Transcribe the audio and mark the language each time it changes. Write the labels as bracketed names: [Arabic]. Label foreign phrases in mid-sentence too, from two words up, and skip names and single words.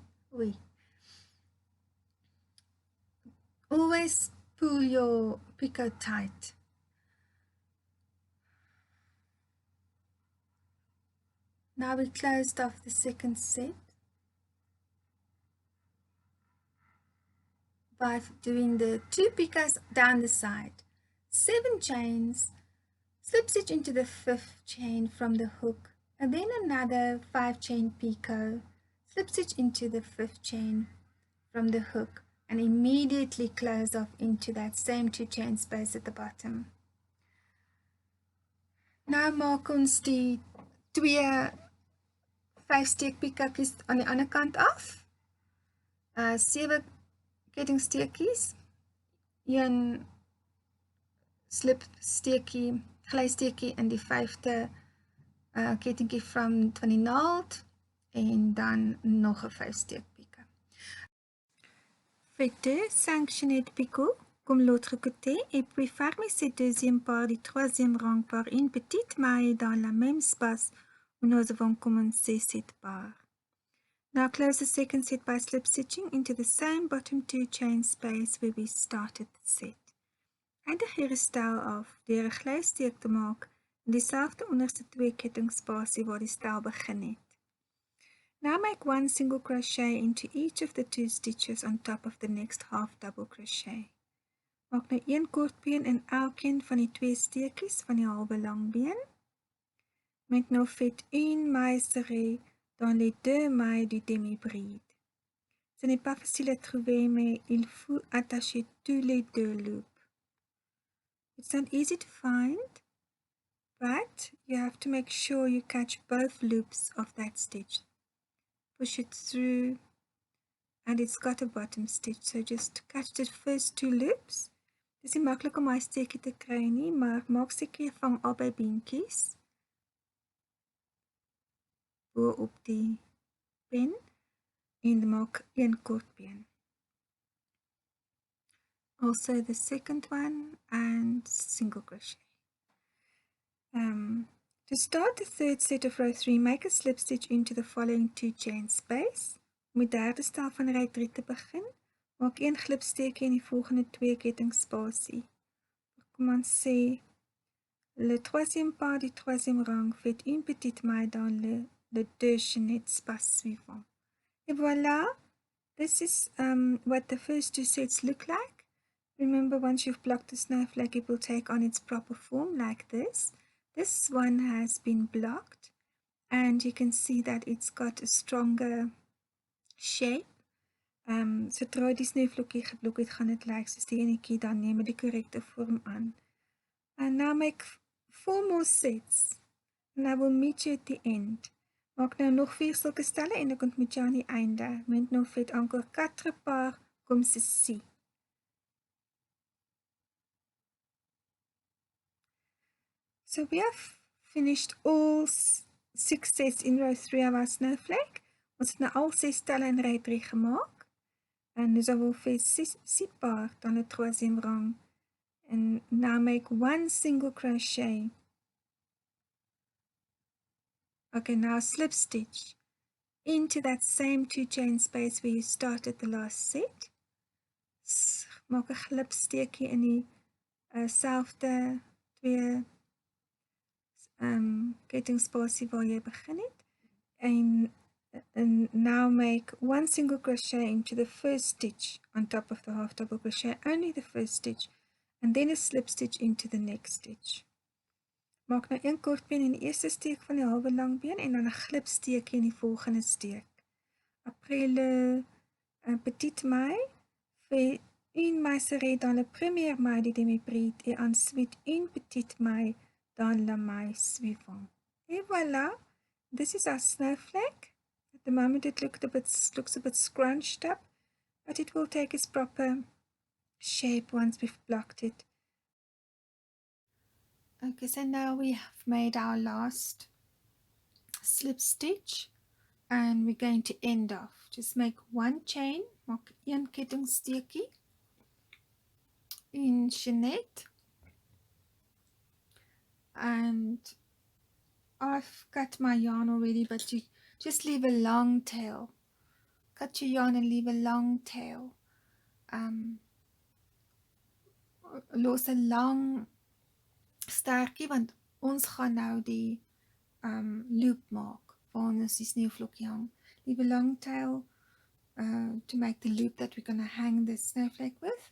[French] Oui. [English] Always pull your picot tight. Now we closed off the second set by doing the 2 picots down the side, 7 chains, slip stitch into the 5th chain from the hook, and then another 5 chain picot, slip stitch into the 5th chain from the hook, and immediately close off into that same 2 chain space at the bottom. [Afrikaans] Nou maak ons die 2 5-steek pikatjies aan die ander kant af. 7 kettingsteekies, 1 slipsteekie, glysteekie in die 5de kettingkie van die naald en dan nog 'n 5-steek picot. [French] Faites 2 5 chaînettes picot comme l'autre côté et puis fermez ce deuxième par du troisième rang par une petite maille dans la même espace où nous avons commencé cette barre. [English] Now close the second set by slip stitching into the same bottom 2 chain space where we started the set. [Afrikaans] Eindig hierdie stel af deur 'n glysteek te maak in dieselfde onderste 2 kettingspasie waar die stel begin het. [English] Now make 1 single crochet into each of the 2 stitches on top of the next half double crochet. [Afrikaans] Maak nou 1 kortbeen in elkeen van die 2 steekies van die halwe langbeen. [French] Maintenant faites une maille serrée dans les 2 mailles du demi-bride. Ce n'est pas facile à trouver, mais il faut attacher tous les 2 loops. [English] It's not easy to find, but you have to make sure you catch both loops of that stitch. Push it through, and it's got a bottom stitch, so just catch the first 2 loops. [Afrikaans] Dis nie maklik om my steekie te kry nie, maar maak seker jy vang albei beentjies bo op die pen en maak een kortbeen. [English] Also the second one and single crochet. To start the third set of row 3, make a slip stitch into the following 2 chain space. [Afrikaans] Om die derde stel van ry 3 te begin, maak 1 glipsteekie in die volgende 2 kettingspasie. [French] Commencez le troisième pas du troisième rang, faites une petite maille dans le 2 chaînettes espace suivant. Et voilà, [English] this is what the first 2 sets look like. Remember, once you've blocked the snowflake, it will take on its proper form like this. This one has been blocked, and you can see that it's got a stronger shape. [Afrikaans] Sodra die sneeuvlokkie geblok het, gaan dit lyk soos die enetjie, dan neem die korrekte vorm aan. [English] And now make 4 more sets, and I will meet you at the end. [Afrikaans] Maak nou nog 4 sulke stelle en ek ontmoet jou aan die einde. [French] Maintenant faites encore 4 pas comme ceci. [English] So we have finished all 6 sets in row 3 of our snowflake. [Afrikaans] Ons het nou al 6 stelle in ry 3 gemaak. [French] And nous avons fait 6 pas dans le troisième rang. [English] And now make 1 single crochet. Okay, now slip stitch into that same 2 chain space where you started the last set. [Afrikaans] Maak 'n glipsteekie in die selfde 2 kettingspasie waar jy begin het. [English] And now make 1 single crochet into the first stitch on top of the half double crochet, only the first stitch, and then a slip stitch into the next stitch. [Afrikaans] Maak nou 1 kortbeen in die eerste steek van die halwe langbeen en dan 'n glipsteekie in die volgende steek. [French] Après le petite maille, fais une maille serrée dans la première maille du demi-bride et ensuite une petite maille dans la maille suivante. Et voilà, [English] this is our snowflake. At the moment it looks a bit scrunched up, but it will take its proper shape once we've blocked it. Okay, so now we have made our last slip stitch and we're going to end off. Just make 1 chain, [Afrikaans] maak 1 kettingsteekie in chainette, [English] and I've cut my yarn already, but you just leave a long tail. Cut your yarn and leave a long tail. [Afrikaans] Los 'n lang stertjie, want ons gaan nou die loop maak waar ons die sneeuvlokkie hang. [English] Leave a long tail to make the loop that we're going to hang the snowflake with.